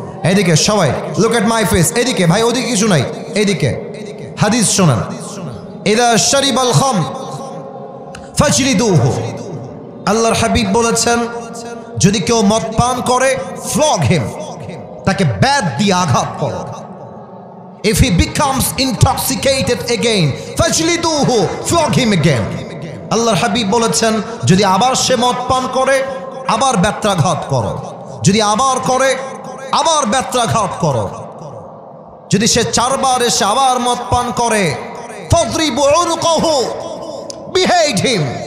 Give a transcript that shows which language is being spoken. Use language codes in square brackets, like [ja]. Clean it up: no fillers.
[bn] এদিকে সবাই [en] look at my face, [bn] এদিকে ভাই, ওদিকে কিছু নাই, এদিকে। হাদিস শোনেন, [ar] ইদা শারিবাল খাম ফাজলিদুহু। [bn] আল্লাহর হাবিব বলেছেন, যদি কেউ মদ পান করে, [en] flog him, [bn] তাকে ব্যাট দিয়ে আঘাত করো। [en] If he becomes intoxicated again, ফাজলিদুহু, flog him again। [bn] আল্লাহর হাবিব বলেছেন, যদি আবার সে মদ পান করে, আবার ব্যত্রাঘাত করো। যদি আবার করে, আবার ব্যত্রাঘাত করো। যদি সে 4 বার এসে আবার মদ পান করে, [ar] ফাদরিবু উনকাহু, [en] Behead him.